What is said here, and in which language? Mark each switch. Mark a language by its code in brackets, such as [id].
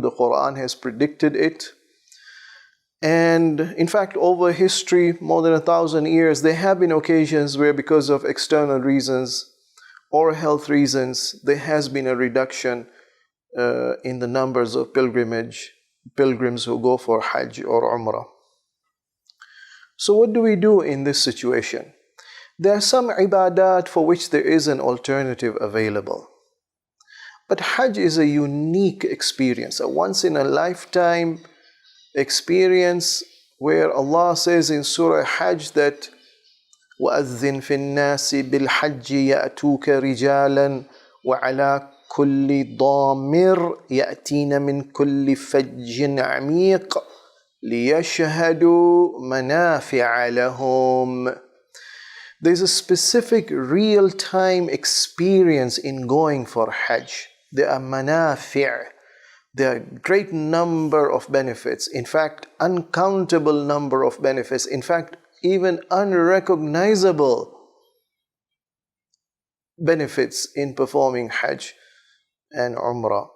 [en] The Quran has predicted it. And in fact, over history, more than 1,000 years, there have been occasions where because of external reasons or health reasons, there has been a reduction in the numbers of pilgrims who go for Hajj or Umrah. So what do we do in this situation? There are some ibadat for which there is an alternative available. But Hajj is a unique experience, a once-in-a-lifetime experience where Allah says in Surah Hajj that [ar] وَأَذِّن فِي النَّاسِ بِالْحَجِّ يَأْتُوكَ رِجَالًا وَعَلَى كُلِّ ضَامِرٍ يَأْتِينَ مِنْ كُلِّ فَجٍّ عَمِيقٍ لِيَشْهَدُوا مَنَافِعَ لَهُمْ. [en] There's a specific real-time experience in going for Hajj. There are manafi', there are great number of benefits. In fact, uncountable number of benefits. In fact, even unrecognizable benefits in performing Hajj and Umrah.